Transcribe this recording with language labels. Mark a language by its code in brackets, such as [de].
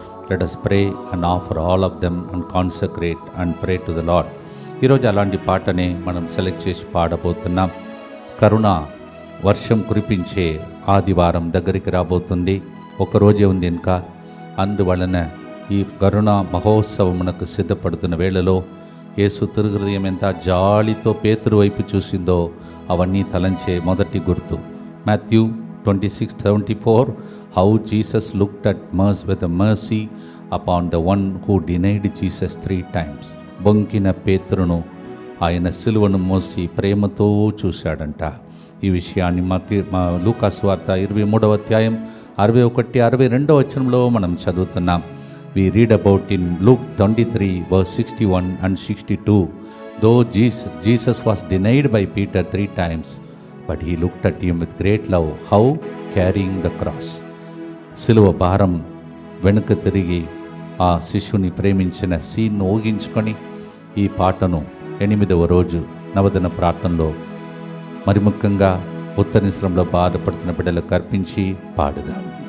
[en] Let us pray and offer all of them and consecrate and pray to the Lord. [te] ఈరోజు అలాంటి పాటనే మనం select చేసి పాడబోతున్నాం. కరుణ వర్షం కురిపించే ఆదివారం దగ్గరికి రాబోతుంది. ఒకరోజే ఉంది ఇంకా. అందువలన ఈ కరుణ మహోత్సవమునకు సిద్ధపడుతున్న వేళలో యేసు తిరుహృదయం ఎంత జాలితో పేతురు వైపు చూసిందో అవన్నీ తలంచే మొదటి గుర్తు. [en] Matthew 26:74, how Jesus looked at with a mercy upon the one who denied Jesus 3 times. [te] బొంకిన పేతురును ఆయన సిలువను మోసి ప్రేమతో చూశాడంట. ఈ విషయాన్ని మా లూకాసు వార్త 23వ అధ్యాయం 61-62 వచనంలో మనం చదువుతున్నాం. [en] We read about in Luke 23 verse 61 and 62. Though Jesus was denied by Peter 3 times, but he looked at him with great love. How? Carrying the cross. [te] సిలువ భారం వెనుక తిరిగి ఆ శిష్యుని ప్రేమించిన సీన్ను ఊహించుకొని ఈ పాటను 8వ రోజు నవదిన ప్రార్థనలో మరి ముఖ్యంగా ఉత్తరనిశ్రంలో బాధపడుతున్న బిడ్డలకు అర్పించి పాడుదాం.